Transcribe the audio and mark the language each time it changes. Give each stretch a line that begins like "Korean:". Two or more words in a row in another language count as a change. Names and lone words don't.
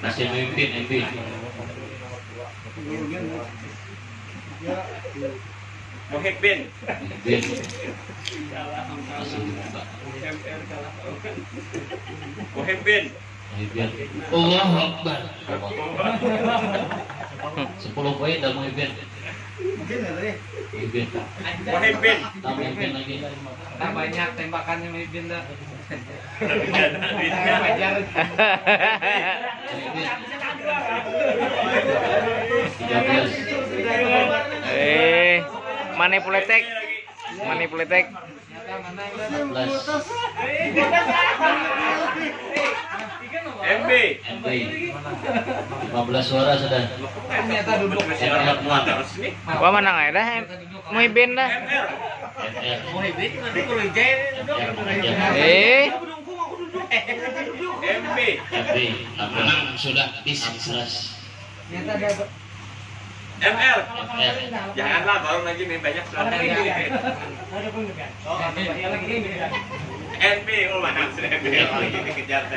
Indonesian: Masih memimpin MB. Muhibin. Muhibin. Masih buka. Muhibin. Muhibin.
Arabic: الله أكبر.
Indonesian: 10 poin dah Muhibin. Mungkin ya tadi. Muhibin. Muhibin. Tambah Muhibin lagi. Nah, banyak tembakannya Muhibin dah. Muhibin. 13. Manipulatek. Manipulatek. 14. MB. MB. 15 suara sudah. Ternyata duduk. Terus nih. Wah menang aja dah. Muhibin dah. MR. MR. Muhibin nanti kalau ijai MB. MB. Sudah bis 11. Ternyata dia ML. MR. Janganlah baru lagi nih banyak suara ini. NB, oh mana sudah NB lagi dikejar dah.